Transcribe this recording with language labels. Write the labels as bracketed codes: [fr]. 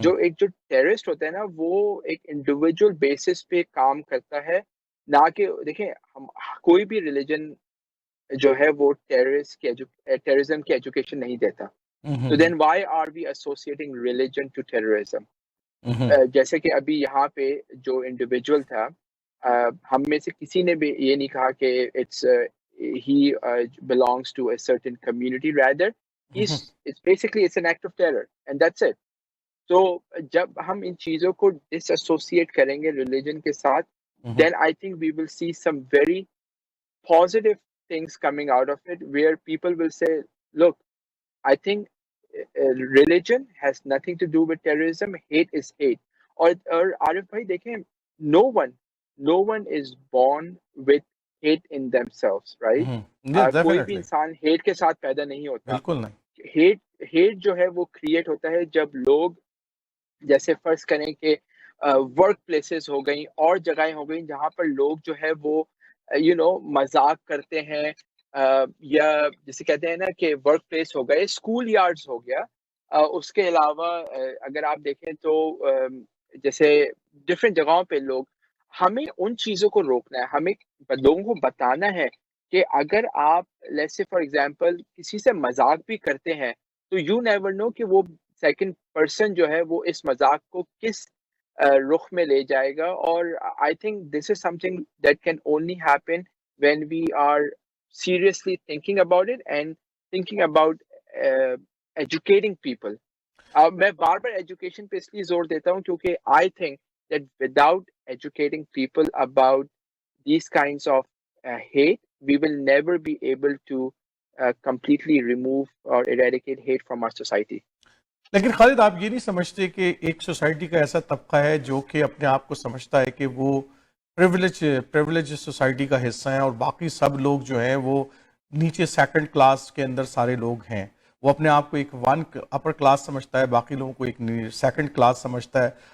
[hi] जो टेररिस्ट होता है ना, वो एक इंडिविजुअल बेसिस पे काम करता है, ना कि देखें हम कोई भी रिलीजन जो है वो टेररिज्म की एजुकेशन नहीं देता. तो हम्म। [en] Then why are we associating religion to terrorism? Hmm. [hi] जैसे कि अभी यहाँ पे जो इंडिविजुअल था, हम में से किसी ने भी ये नहीं कहा कि [en] It's he belongs to a certain community. Rather, hmm. it's basically it's an act of terror, and that's it. [hi] तो जब हम इन चीज़ों को disassociate करेंगे रिलीजन के साथ, हम्म। [en] then I think we will see some very positive things coming out of it, where people will say, look, I think religion has nothing to do with terrorism. Hate is hate. [hi] और आरिफ भाई देखें, [en] no one no one is born with hate in themselves, right? Yes, [hi] कोई भी [en] Definitely. [hi] इंसान hate के साथ पैदा नहीं होता. बिल्कुल नहीं। हेट हेट जो है वो क्रिएट होता है जब लोग, जैसे फर्ज करें कि वर्क प्लेसेस हो गई और जगहें हो गई जहाँ पर लोग जो है वो मजाक करते हैं, या जिसे कहते हैं ना कि वर्क प्लेस हो गए, स्कूल यार्ड्स हो गया. उसके अलावा अगर आप देखें तो जैसे डिफरेंट जगहों पे लोग, हमें उन चीज़ों को रोकना है. हमें लोगों को बताना है कि अगर आप [en] let's say for example [hi] किसी से मजाक भी करते हैं, तो [en] you never know [hi] कि वो सेकंड पर्सन जो है वो इस मजाक को किस रुख में ले जाएगा. [en] और I think this is something that can only happen when we are seriously thinking about it and thinking about educating people. [hi] मैं बार बार एजुकेशन पे इसलिए जोर देता हूँ क्योंकि [en] I think that without educating people about these kinds of hate, we will never be able to completely remove or eradicate hate from our society. [hi] लेकिन खालिद, आप ये नहीं समझते कि एक सोसाइटी का ऐसा तबका है जो कि अपने आप को समझता है कि वो प्रिविलेज सोसाइटी का हिस्सा है, और बाकी सब लोग जो हैं वो नीचे सेकंड क्लास के अंदर सारे लोग हैं. वो अपने आप को एक वन अपर क्लास समझता है, बाकी लोगों को एक सेकंड क्लास समझता है.